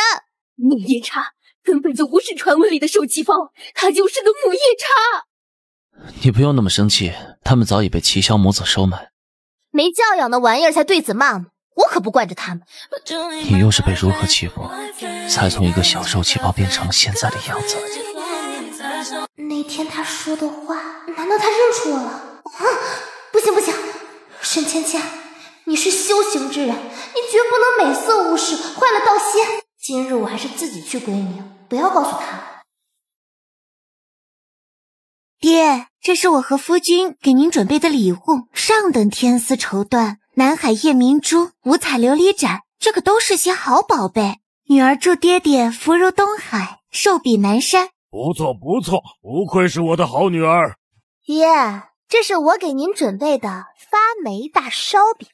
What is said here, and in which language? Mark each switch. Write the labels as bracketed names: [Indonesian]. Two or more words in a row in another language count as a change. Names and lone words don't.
[Chinese] 母夜叉根本就不是傳聞裡的受氣包，他就是個母夜叉。你不用那麼生氣，他們早已被齊蕭母子收買。沒教養的玩意兒才對子罵母，我可不慣着他們。你又是被如何欺負，才從一個小受氣包變成了現在的樣子？那天他說的話，難道他認出我了？不行，沈芊芊，你是修行之人，你絕不能美色無視，壞了道心。今日我還是自己去歸寧，不要告訴他。爹，這是我和夫君給您準備的禮物，上等天絲綢緞、南海夜明珠、五彩琉璃盞，這個都是些好寶貝。女兒祝爹爹福如東海，壽比南山。不錯，不愧是我的好女兒。爹，這是我給您準備的發霉大燒餅。